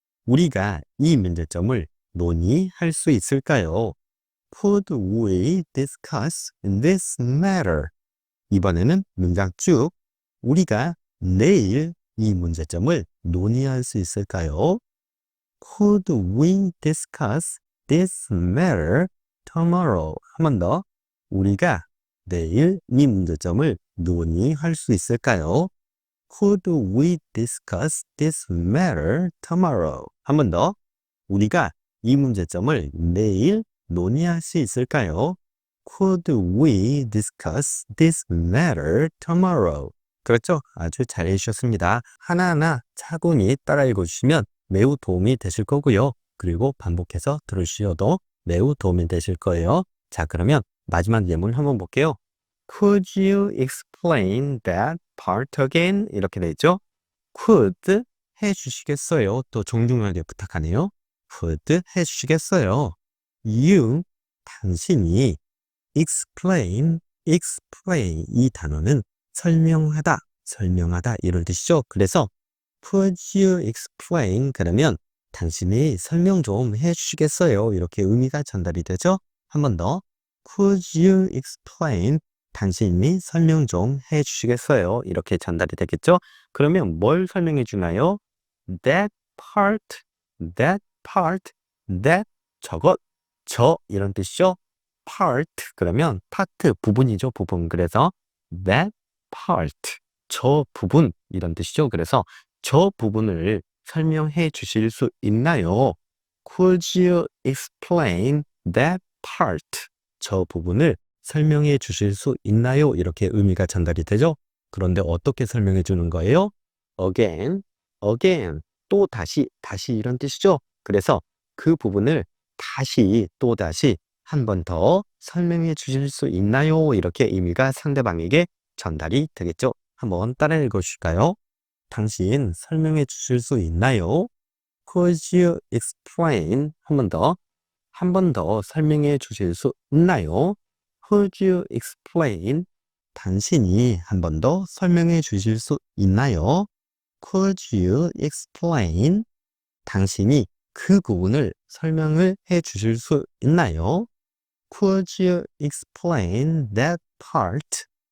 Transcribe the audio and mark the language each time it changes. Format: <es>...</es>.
<ko>우리가 이 문제점을 논의할 수 있을까요?</ko> <en>Could we discuss this matter?</en> <ko>이번에는 문장 쭉. 우리가 내일 이 문제점을 논의할 수 있을까요?</ko> <en>Could we discuss this matter tomorrow?</en> <ko>한 번 더. 우리가 내일 이 문제점을 논의할 수 있을까요?</ko> <en>Could we discuss this matter tomorrow?</en> <ko>한 번 더. 우리가 이 문제점을 내일 논의할 수 있을까요?</ko> <en>Could we discuss this matter tomorrow?</en> <ko>그렇죠? 아주 잘 해주셨습니다. 하나하나 차분히 따라 읽어주시면 매우 도움이 되실 거고요. 그리고 반복해서 들으셔도 매우 도움이 되실 거예요. 자, 그러면 마지막 예문 한번 볼게요.</ko> <en>Could you explain that part again?</en> <ko>이렇게 되죠. Could 해주시겠어요? 또 정중하게 부탁하네요. Could 해주시겠어요? You, 당신이 explain 이 단어는 설명하다 이런 뜻이죠. 그래서</ko> <en>Could you explain?</en> <ko>그러면 당신이 설명 좀 해주시겠어요? 이렇게 의미가 전달이 되죠. 한 번 더.</ko> <en>Could you explain?</en> <ko>당신이 설명 좀 해주시겠어요? 이렇게 전달이 되겠죠. 그러면 뭘 설명해 주나요?</ko> <en>That part,</en> <ko>that 저것, 저 이런 뜻이죠. part 그러면 part 부분이죠. 부분. 그래서</ko> <en>that part</en> <ko>저 부분 이런 뜻이죠. 그래서 저 부분을 설명해 주실 수 있나요?</ko> <en>Could you explain that part?</en> <ko>저 부분을 설명해 주실 수 있나요? 이렇게 의미가 전달이 되죠. 그런데 어떻게 설명해 주는 거예요? Again, 또 다시 이런 뜻이죠. 그래서 그 부분을 또 다시 한 번 더 설명해 주실 수 있나요? 이렇게 의미가 상대방에게 전달이 되겠죠. 한번 따라 읽어주실까요? 당신 설명해 주실 수 있나요?</ko> <en>Could you explain?</en> <ko>한 번 더 설명해 주실 수 있나요?</ko> <en>Could you explain?</en> <ko>당신이 한 번 더 설명해 주실 수 있나요?</ko> <en>Could you explain?</en> <ko>당신이 그 부분을 설명을 해 주실 수 있나요?</ko> <en>Could you explain that part?</en>